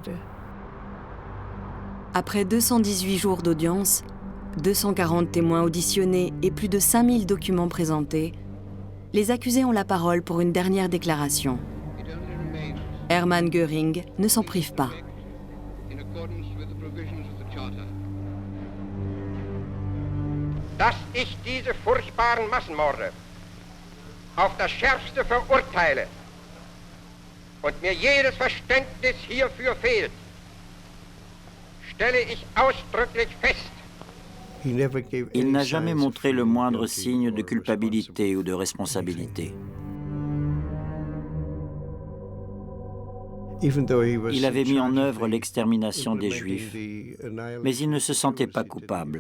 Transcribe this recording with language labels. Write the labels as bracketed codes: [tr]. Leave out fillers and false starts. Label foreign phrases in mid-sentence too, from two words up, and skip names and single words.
[fr] Après 218 jours d'audience, 240 témoins auditionnés et plus de 5000 documents présentés, les accusés ont la parole pour une dernière déclaration. Hermann Göring ne s'en prive pas. [de] Dass ich diese furchtbaren Massenmorde auf das Schärfste verurteile und mir jedes Verständnis hierfür fehlt, stelle ich ausdrücklich fest. [fr] Il n'a jamais montré le moindre signe de culpabilité ou de responsabilité. Il avait mis en œuvre l'extermination des Juifs, mais il ne se sentait pas coupable.